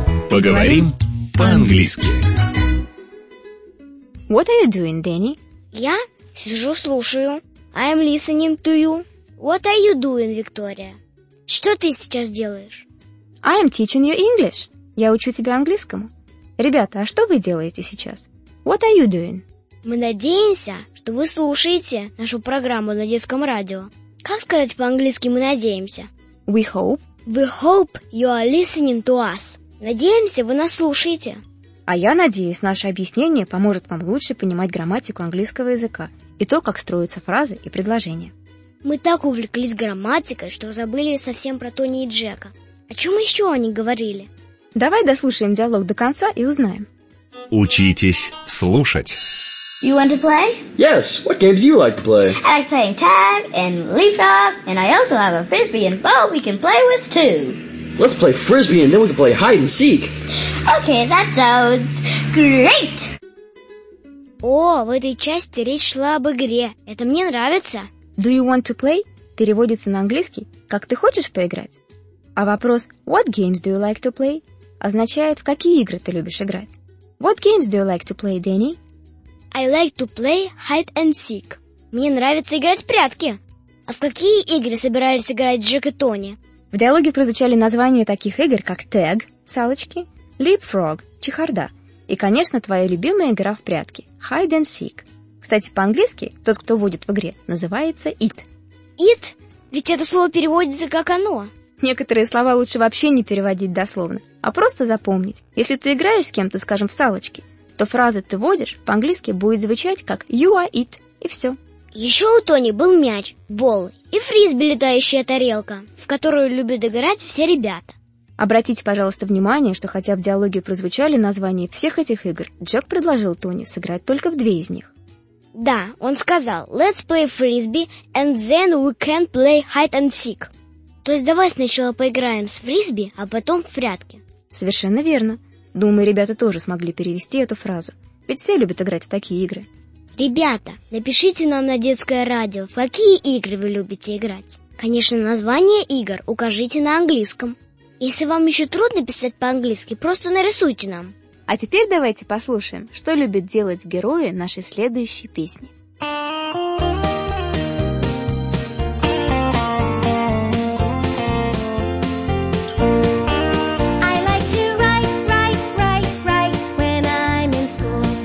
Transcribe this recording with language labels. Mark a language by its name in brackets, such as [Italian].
[Russian] Поговорим по-английски. [English] What are you doing, Danny? [Russian] Я сижу, слушаю. [English] I'm listening to you. What are you doing, Виктория? [Russian] Что ты сейчас делаешь? [English] I'm teaching you English. [Russian] Я учу тебя английскому. Ребята, а что вы делаете сейчас? [English] What are you doing? [Russian] Мы надеемся, что вы слушаете нашу программу на детском радио. Как сказать по-английски «мы надеемся»? [English] We hope. We hope you are listening to us. [Russian] Надеемся, вы нас слушаете. А я надеюсь, наше объяснение поможет вам лучше понимать грамматику английского языка и то, как строятся фразы и предложения. Мы так увлеклись грамматикой, что забыли совсем про Тони и Джека. О чем еще они говорили? Давай дослушаем диалог до конца и узнаем. Учитесь слушать. [English] You want to play? Yes. What games do you like to play? I like playing tag and leapfrog, and I also have a frisbee and ball we can play with too. Let's play frisbee and then we can play hide and seek. Okay, that sounds great. [Russian] О, в этой части речь шла об игре. Это мне нравится. [English] Do you want to play? [Russian] Переводится на английский как ты хочешь поиграть. А вопрос [English] What games do you like to play? [Russian] Означает в какие игры ты любишь играть. [English] What games do you like to play, Danny? I like to play hide and seek. [Russian] Мне нравится играть в прятки. А в какие игры собирались играть Джек и Тони? В диалоге прозвучали названия таких игр, как Tag – салочки, Leapfrog – чехарда, и, конечно, твоя любимая игра в прятки – Hide and Seek. Кстати, по-английски тот, кто водит в игре, называется It. [English] It? [Russian] Ведь это слово переводится как оно. Некоторые слова лучше вообще не переводить дословно, а просто запомнить. Если ты играешь с кем-то, скажем, в салочки, то фраза «ты водишь» по-английски будет звучать как [English] «you are it», [Russian] и все. Еще у Тони был мяч, бол и фрисби, летающая тарелка, в которую любят играть все ребята. Обратите, пожалуйста, внимание, что хотя в диалоге прозвучали названия всех этих игр, Джек предложил Тони сыграть только в две из них. Да, он сказал [English] «Let's play frisbee, and then we can play hide and seek». [Russian] То есть давай сначала поиграем с фрисби, а потом в прятки. Совершенно верно. Думаю, ребята тоже смогли перевести эту фразу. Ведь все любят играть в такие игры. Ребята, напишите нам на детское радио, в какие игры вы любите играть. Конечно, название игр укажите на английском. Если вам еще трудно писать по-английски, просто нарисуйте нам. А теперь давайте послушаем, что любят делать герои нашей следующей песни. [English] I like to write, write, write, write when I'm in school.